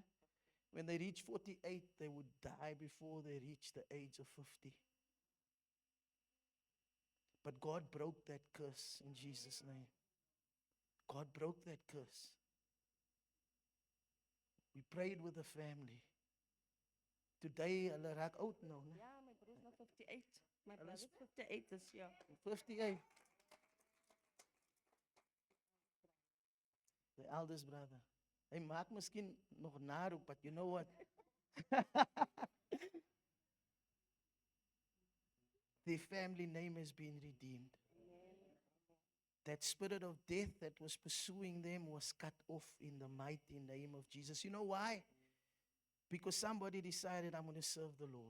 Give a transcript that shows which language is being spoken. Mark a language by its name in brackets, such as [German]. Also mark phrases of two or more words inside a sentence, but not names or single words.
[English] When they reached 48, they would die before they reached the age of 50. But God broke that curse in Jesus' name. God broke that curse. We prayed with the family. Today, [Afrikaans] hulle raak oud nou, né? Ja, my broer's nog 58. [English] My brother's 58 this year. 58. The eldest brother. [Afrikaans] Hy maak miskien nog naroep, [English] but you know what? Their family name has been redeemed. That spirit of death that was pursuing them was cut off in the mighty name of Jesus. You know why? Because somebody decided, I'm going to serve the Lord.